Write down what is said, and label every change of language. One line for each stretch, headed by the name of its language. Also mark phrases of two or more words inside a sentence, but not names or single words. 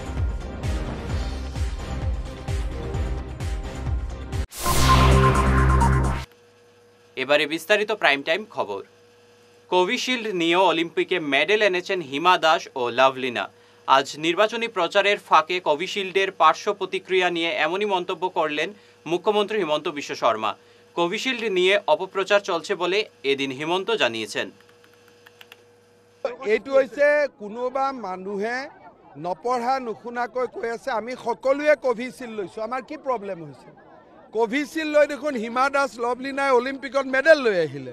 Bangla: এবারে বিস্তারিত প্রাইম টাইম খবর। কোভিশিল্ড নিয়েও অলিম্পিকে মেডেল এনেছেন হিমা দাস ও লভলিনা। আজ নির্বাচনী প্রচারের ফাঁকে কোভিশিল্ডের পার্শ্ব প্রতিক্রিয়া নিয়ে এমনই মন্তব্য করলেন মুখ্যমন্ত্রী হিমন্ত বিশ্ব শর্মা। কোভিশিল্ড নিয়ে অপপ্রচার চলছে বলে এদিন হিমন্ত জানিয়েছেন।
Assamese: এইটো হৈছে কোনোবা মানুহে নপঢ়া নুশুনাকৈ কৈ আছে আমি সকলোৱে কোভিশিল্ড লৈছোঁ, আমাৰ কি প্ৰব্লেম হৈছে? কোভিশিল্ড লৈ দেখোন হিমা দাস লভলিনাই অলিম্পিকত মেডেল লৈ আহিলে।